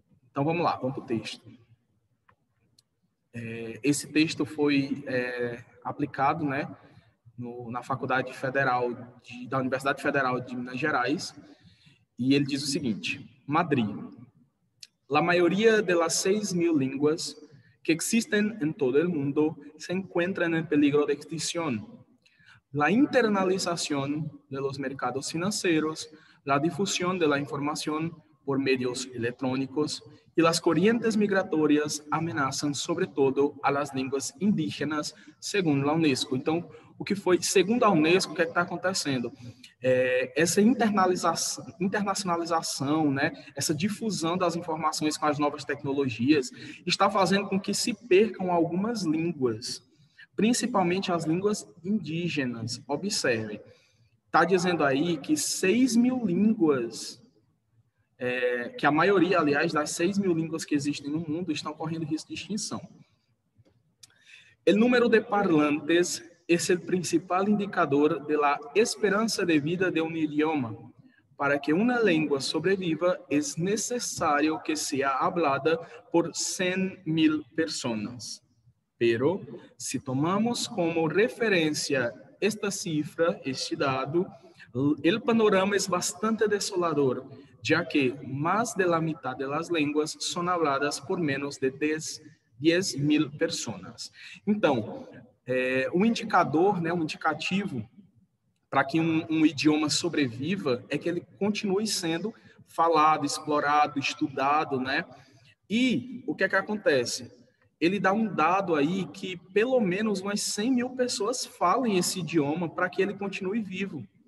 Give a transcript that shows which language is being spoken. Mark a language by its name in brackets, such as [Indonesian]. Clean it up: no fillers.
[Portuguese] Então, vamos lá, vamos para o texto. Esse texto foi aplicado, né, na Faculdade Federal da Universidade Federal de Minas Gerais, e ele diz o seguinte: Madrid. [Spanish] La mayoría de las 6.000 lenguas que existen en todo el mundo se encuentran en peligro de extinción. La internalización de los mercados financieros, la difusión de la información por medios electrónicos y las corrientes migratorias amenazan sobre todo a las línguas indígenas, [Portuguese] segundo a Unesco. Então, o que foi, segundo a Unesco, o que está acontecendo? Essa internacionalização, né, essa difusão das informações com as novas tecnologias, está fazendo com que se percam algumas línguas, principalmente as línguas indígenas. Observe, está dizendo aí que 6.000 línguas, que a maioria, aliás, das 6.000 línguas que existem no mundo estão correndo risco de extinção. [Spanish] O número de parlantes es el principal indicador de la esperanza de vida de un idioma. Para que una lengua sobreviva, es necesario que sea hablada por 100.000 personas. Pero, si tomamos como referencia esta cifra, este dado, El panorama es bastante desolador, ya que más de la mitad de las lenguas son habladas por menos de 10.000 personas. [Portuguese] Então, o indicador, né, um indicativo para que um idioma sobreviva é que ele continue sendo falado, explorado, estudado, né? E o que é que acontece? Ele dá um dado aí que pelo menos umas 100.000 pessoas falem esse idioma para que ele continue vivo.